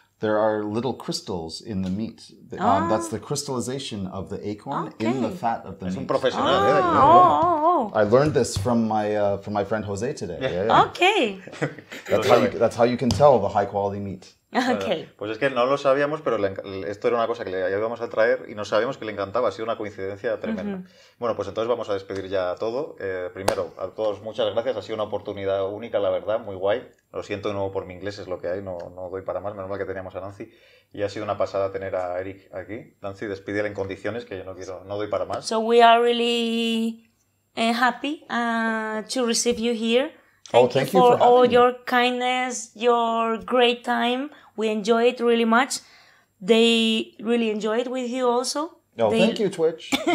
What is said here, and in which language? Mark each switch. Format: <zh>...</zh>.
<en>There are little crystals in the meat. That's the crystallization of the acorn in the fat of the</en> <es>Es un</es> <en>meat.</en> <es>profesional,</es> <en>Oh. I learned this from my friend Jose today. Yeah. Okay. That's how you can tell the high quality meat. Okay.</en> <es>Pues es que no lo sabíamos, pero esto era una cosa que le íbamos a traer y no sabíamos que le encantaba. Ha sido una coincidencia tremenda. Bueno, pues entonces vamos a despedir ya todo. Primero, a todos muchas gracias. Ha sido una oportunidad única, la verdad, muy guay. Lo siento de nuevo por mi inglés, es lo que hay. No doy para más. Menos mal que teníamos a Nancy. Y ha sido una pasada tener a Eric aquí. Nancy, despídele en condiciones, que yo no doy para más.</es> <en>So we are really happy to receive you here. Thank you for having all me. your kindness, your great time. We enjoy it really much. They really enjoy it with you also. Oh, thank you, Twitch.</en>